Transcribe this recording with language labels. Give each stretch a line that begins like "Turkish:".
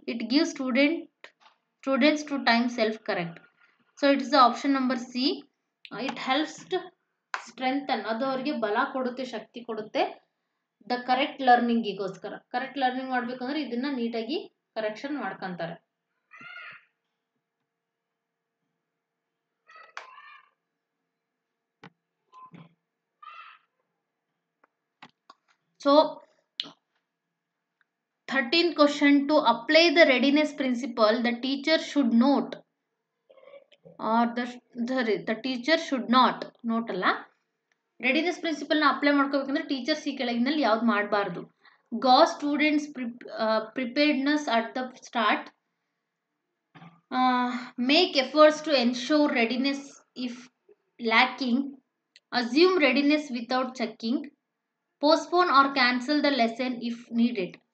English: It gives students to time self correct. So it is the option number C. It helps to strengthen,
Kannada: ಅದು ಅವರಿಗೆ ಬಲ ಕೊಡುತ್ತೆ, ಶಕ್ತಿ ಕೊಡುತ್ತೆ,
English: The correct ಲರ್ನಿಂಗಿಗೋಸ್ಕರ.
Kannada: Correct learning ಮಾಡ್ಬೇಕಂದ್ರೆ ಇದನ್ನ ನೀಟಾಗಿ ಕರೆಕ್ಷನ್ ಮಾಡ್ಕೊಂತಾರೆ.
English: So 13th question, to apply the readiness principle, the teacher should note, or the teacher should not note ಅಲ್ಲ,
Kannada: ರೆಡಿನೆಸ್ ಪ್ರಿನ್ಸಿಪಲ್ನ ಅಪ್ಲೈ ಮಾಡ್ಕೋಬೇಕಂದ್ರೆ ಟೀಚರ್ಸ್ ಈ ಕೆಳಗಿನಲ್ಲಿ ಯಾವ್ದು ಮಾಡಬಾರ್ದು.
English: Gauge students preparedness at the start, make efforts to ensure readiness if lacking, assume readiness without checking, postpone or cancel the lesson if needed.